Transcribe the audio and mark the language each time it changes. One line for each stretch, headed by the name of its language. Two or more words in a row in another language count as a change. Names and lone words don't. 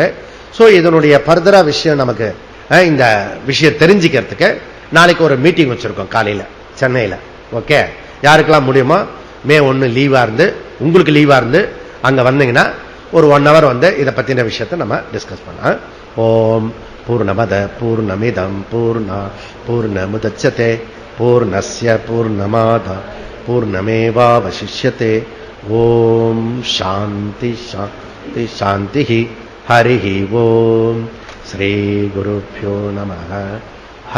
Tamil: சோ இதனுடைய பர்தரா விஷயம் நமக்கு இந்த விஷயம் தெரிஞ்சுக்கிறதுக்கு நாளைக்கு ஒரு மீட்டிங் வச்சிருக்கோம் காலையில சென்னையில. ஓகே, யாருக்கெல்லாம் முடியுமோ மே 1 லீவா இருந்து, உங்களுக்கு லீவா இருந்து அங்க வந்தீங்கன்னா ஒரு 1 hour இதை பத்தின விஷயத்தை நம்ம டிஸ்கஸ் பண்ணலாம்.
Sanskrit: ओम् पूर्णमद पूर्णमिदं पूर्णमुदच्यते पूर्णस्य पूर्णमाद पूर्णमेवावशिष्यते. ओम् शान्ति शान्ति शान्ति. हरिः ओम्। श्री गुरुभ्यो नमः.